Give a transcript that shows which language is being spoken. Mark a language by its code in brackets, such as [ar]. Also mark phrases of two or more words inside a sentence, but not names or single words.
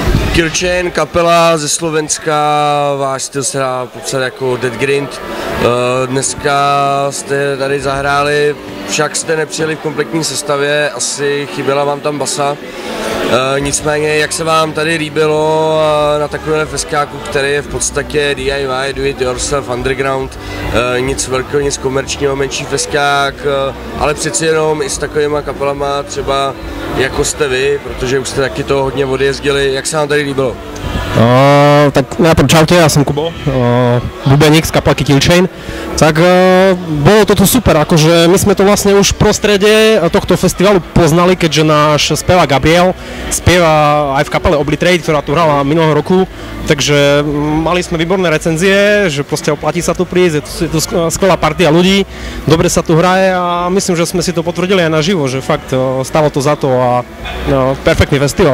[cs] Killchain, kapela ze Slovenska, váš styl se dá popsat jako Dead Grind. Dneska jste tady zahráli, však jste nepřijeli v kompletní sestavě, asi chyběla vám tam basa. Nicméně, jak se vám tady líbilo na takovém festáku, který je v podstatě DIY, [en] do it yourself, [cs] underground, nic velkého, nic komerčního, menší festák, ale přeci jenom i s takovýma kapelama třeba jako jste vy, protože už jste taky to hodně odjezdili, jak se vám tady líbilo? [sk] Tak najprv čaute, ja som Kubo, bubeník z kapelky Killchain. Tak bolo toto super, akože my sme to vlastne už v prostredie tohto festivalu poznali, keďže náš spevák Gabriel spieva aj v kapele Obliterate, ktorá tu hrala minulého roku, takže mali sme výborné recenzie, že proste oplatí sa tu prísť, je tu skvelá partia ľudí, dobre sa tu hraje a myslím, že sme si to potvrdili aj naživo, že fakt stalo to za to a perfektný festival.